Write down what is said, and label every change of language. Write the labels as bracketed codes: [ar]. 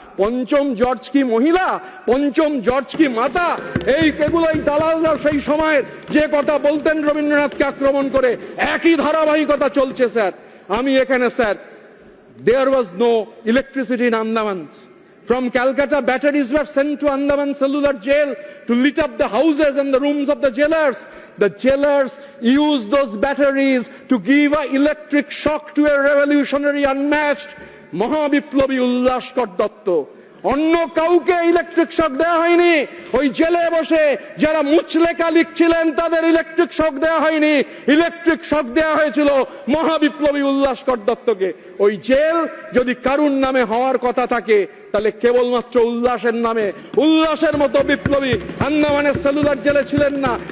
[bn] পঞ্চম জর্জ কি মহিলা? পঞ্চম জর্জ কি মাতা? এগুলোই দালালরা সেই সময়ের যে কথা বলতেন রবীন্দ্রনাথকে আক্রমণ করে, একই ধারাবাহিকতা চলছে স্যার। আমি এখানে sir, [en] there was no electricity in Andamans, From Calcutta, batteries were sent to Andaman Cellular Jail to lit up the houses and the rooms of the jailers. The jailers used those batteries to give an electric shock to a revolutionary unmatched Mahabiplobi Ullaskar Datta. [bn] অন্য কাউকে electric shock দেওয়া হয়নি, ওই জেলে বসে যারা মুচলেখা লিখছিলেন তাদের electric shock দেওয়া হয়নি, ইলেকট্রিক শক দেওয়া হয়েছিল মহাবিপ্লবী উল্লাসকর দত্তকে। ওই জেল যদি কারুর নামে হওয়ার কথা থাকে তাহলে কেবলমাত্র উল্লাসের নামে, উল্লাসের মতো বিপ্লবী আন্দামানের সেলুলার জেলে ছিলেন না।